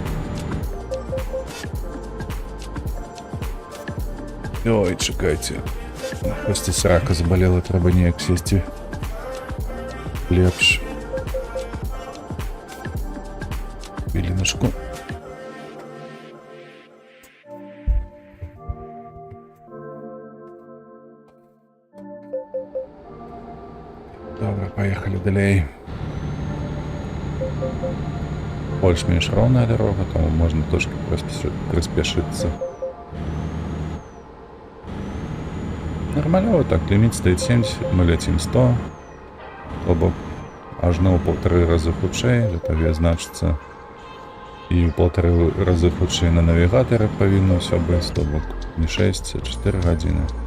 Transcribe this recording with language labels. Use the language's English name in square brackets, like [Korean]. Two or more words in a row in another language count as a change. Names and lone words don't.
[Ukrainian] Ой, чекайте. Просто срака заболела, треба неяк [Belarusian] сесці лепш. [Ukrainian] Хвилиночку. Добре, [Russian] поехали далей. [Belarusian] Больш-менш ровная дорога, тому можна трошки приспешиться. [Ukrainian] Нормально, так, ліміт стоїть 70, ми летим 100. [Belarusian] То бок аж на ў 1,5 раза хутчэй, гэта значыцца. І ў 1,5 раза хутчэй на навігатары павінна ўсё быць, то бок не 6, а 4 гадзіны.